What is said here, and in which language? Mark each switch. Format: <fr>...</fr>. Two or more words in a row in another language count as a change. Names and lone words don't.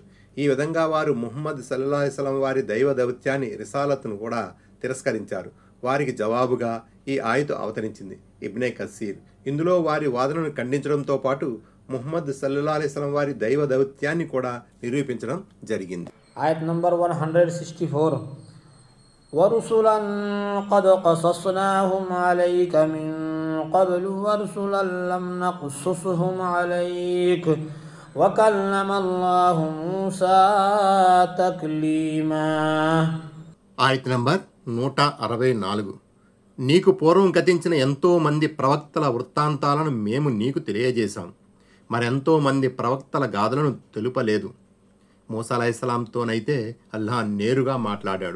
<te>ఈ విధంగా వారు ముహమ్మద్</te> <ar>صلى الله عليه وسلم</ar> <te>వారి దైవ దౌత్యాన్ని రిసాలత్ను కూడా తిరస్కరించారు. వారికి జవాబుగా ఈ ఆయతు అవతరించింది. ఇబ్నే కసీర్ ఇందులో వారి వాదనను ఖండించడంతో పాటు ముహమ్మద్</te> <ar>صلى الله عليه وسلم</ar> <te>వారి దైవ దౌత్యాన్ని కూడా నిరూపించడం జరిగింది. ఆయత్ నంబర్ 164.</te> <ar>ورسلا قد قصصناهم عليك من قبل ورسلا لم نقصصهم عليك وكلم الله موسى تكليما.</ar> <te>ఆయత్ నంబర్ 164. నీకు పూర్వం గతించిన ఎంతో మంది ప్రవక్తల వృత్తాంతాలను మేము నీకు తెలియజేశాం. మరెంతో మంది ప్రవక్తల గాథలను తెలుపలేదు. మూసా అలైహిస్సలాంతోనైతే అల్లాహ్ నేరుగా మాట్లాడాడు.</te>